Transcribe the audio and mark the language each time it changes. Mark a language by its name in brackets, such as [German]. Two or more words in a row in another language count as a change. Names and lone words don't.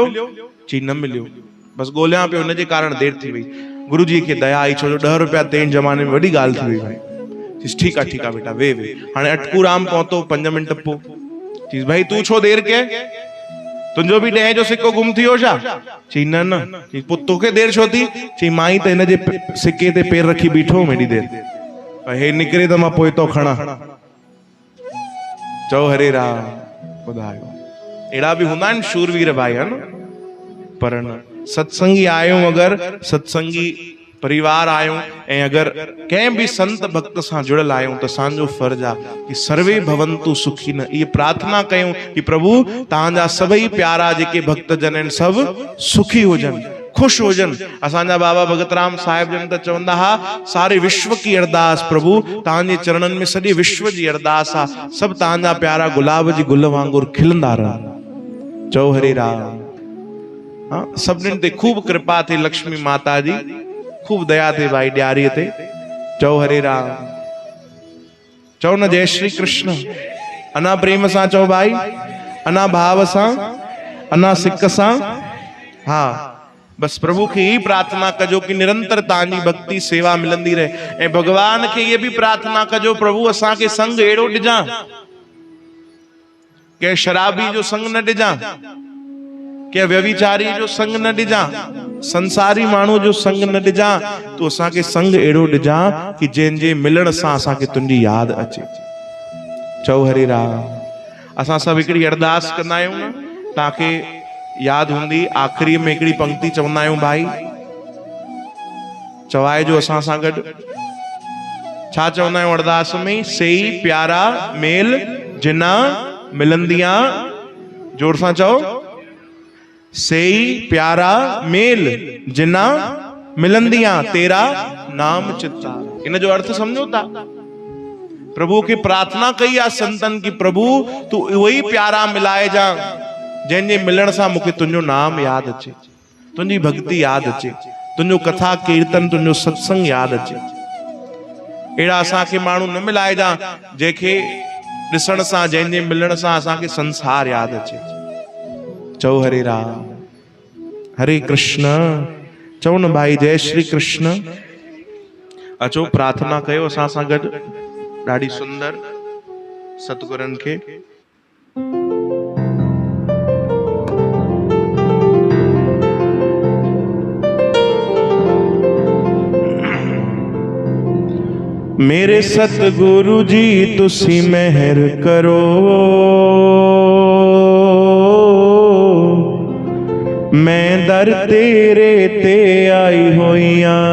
[Sindhi] चई न मिलियो, बस ॻोल्हियां पियो, हिन जे कारण देर थी वई। गुरुजी खे दया आई, छो जो 10 रुपया तें ज़माने में वॾी ॻाल्हि थी वई भाई। चईस ठीकु आहे ठीकु आहे बेटा वे वे। हाणे अटकू राम पहुतो 5 मिंट पोइ। चईस भाई तूं छो देर कए? तुंहिंजो बि 10 जो सिक्को गुम थी वियो छा? चई न न। चई पोइ तोखे देर छो थी? चई मां ई त हिन जे सिक्के ते पेर रखी बीठो हेॾी देर, हे निकिरे त मां पोइ तो खणा। चओ हरे राम। ॿुधायो अहिड़ा बि हूंदा आहिनि शूरवीर भाई, है न? पर न सत्संगी आहियूं, अगर सत्संगी परिवार आहियूं ऐं अगर कंहिं भी संत भक्त सां जुड़ियल आहियूं त असांजो फर्ज़ आहे कि [Sanskrit] सर्वे भवंतु सुखिन। [Sindhi] ये प्रार्थना कयूं कि प्रभु तव्हांजा सभई प्यारा जेके भक्त जन आहिनि सभु सुखी हुजनि, खुश हुजन। असांजा बाबा भगतराम साहिब जन त चवंदा हा [Hindi] सारे विश्व की अरदास [Sindhi] प्रभु तव्हांजे चरणन में सॼे विश्व जी अरदास आ, सभु तव्हांजा प्यारा गुलाब जी गुल वांगुरु खिलंदा रहनि। चओ हरे राम। हाँ, सभिनीनि ते खूब कृपा थे लक्ष्मी माता जी, खूब दया थे भाई ॾियारीअ ते। चओ हरे राम। चओ न जय श्री कृष्ण। अना प्रेम सां चओ भाई, अना भाव सां, अना सिक सां। हाँ, बस प्रभु खे ही प्रार्थना कजो कि निरंतर तव्हांजी भक्ति सेवा मिलंदी रहे। ऐं भगवान खे [Hindi] ये भी [Sindhi] प्रार्थना कजो प्रभु असांखे संग अहिड़ो ॾिजां, के शराबी जो संग न ॾिजां, के व्यभिचारी जो संग न ॾिजां, संसारी माण्हू जो संग न ॾिजां। तूं असांखे संग अहिड़ो ॾिजां कि जंहिंजे मिलण सां असांखे तुंहिंजी यादि अचे। चओ हरे राम। असां सभु हिकिड़ी अरदास कंदा आहियूं न, तव्हांखे यादि हूंदी, आख़िरीअ में हिकिड़ी पंक्ति चवंदा आहियूं भाई, चवाए जो असां सां गॾु। छा चवंदा आहियूं अरदास में? [Punjabi] ਸੇਈ ਪਿਆਰਾ ਮੇਲ ਜਿਨਾ ਮਿਲੰਦਿਆਂ। [Sindhi] जोर सां चओ, [Punjabi] ਸੇਈ ਪਿਆਰਾ ਮੇਲ ਜਿਨਾ ਮਿਲੰਦਿਆਂ ਤੇਰਾ ਨਾਮ ਚਿਤਾ। [Sindhi] इन जो अर्थ समझो था? प्रभु के प्रार्थना कई आ [Hindi] संतन की प्रभु तू वही प्यारा [Sindhi] मिलाए जा जंहिंजे मिलण सां मूंखे तुंहिंजो नाम यादि अचे, तुंहिंजी भक्ति यादि अचे, तुंहिंजो कथा कीर्तन, तुंहिंजो सत्संग यादि अचे। अहिड़ा असांखे माण्हू न मिलाए जा जंहिंखे ॾिसण सां, जंहिंजे मिलण सां असांखे संसार यादि अचे। चओ हरे राम। हरे कृष्ण। चओ न भाई जय श्री कृष्ण। अचो प्रार्थना कयो असां सां गॾु ॾाढी सुंदर सतगुरनि खे। [Punjabi] ਮੇਰੇ ਸਤਗੁਰੂ ਜੀ ਤੁਸੀ ਮਿਹਰ ਕਰੋ, ਮੈਂ ਦਰ ਤੇਰੇ ਤੇ ਆਈ ਹੋਇਆ।